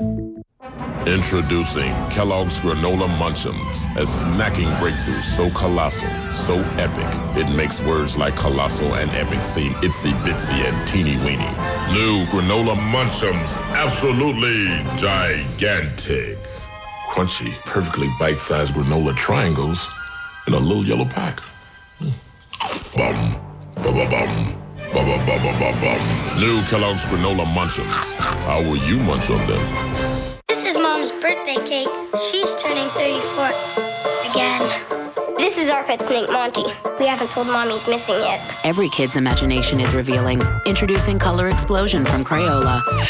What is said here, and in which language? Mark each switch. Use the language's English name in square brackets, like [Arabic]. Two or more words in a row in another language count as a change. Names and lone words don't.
[English] Introducing Kellogg's Granola Munch'ems, a snacking breakthrough so colossal, so epic, it makes words like colossal and epic seem itsy bitsy and teeny weeny. New Granola Munch'ems, absolutely gigantic. Crunchy, perfectly bite-sized granola triangles in a little yellow pack. Bum, ba-ba-bum, ba-ba-ba-ba-ba-bum. New Kellogg's Granola Munch'ems. How will you munch on them? This is Mom's birthday cake. She's turning 34 again. This is our pet snake, Monty. We haven't told Mommy he's missing yet. Every kid's imagination is revealing. Introducing Color Explosion from Crayola.